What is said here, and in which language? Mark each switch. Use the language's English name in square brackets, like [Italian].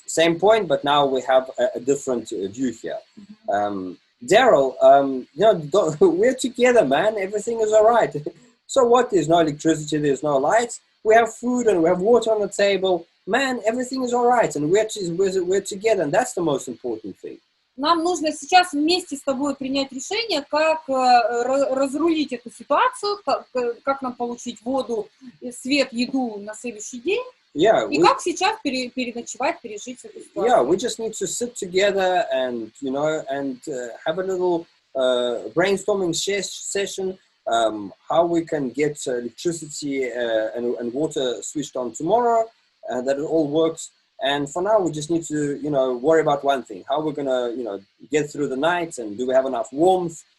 [English] Same point, but now we have a different view here. Derrell, you know, we're together, man. Everything is all right. So what? There's no electricity, there's no lights. We have food and we have water on the table. Man, everything is all right, and we're together, and that's the most important thing. [Russian] Нам нужно сейчас вместе с тобой принять решение, как разрулить эту ситуацию, как нам получить воду, свет, еду на следующий день. [English] Yeah, [Russian] и как сейчас переночевать, пережить эту ситуацию. [English] Yeah, we just need to sit together and, you know, and have a little brainstorming session, how we can get electricity and water switched on tomorrow, that it all works. And for now, we just need to, you know, worry about one thing: how we're gonna, you know, get through the night, and do we have enough warmth?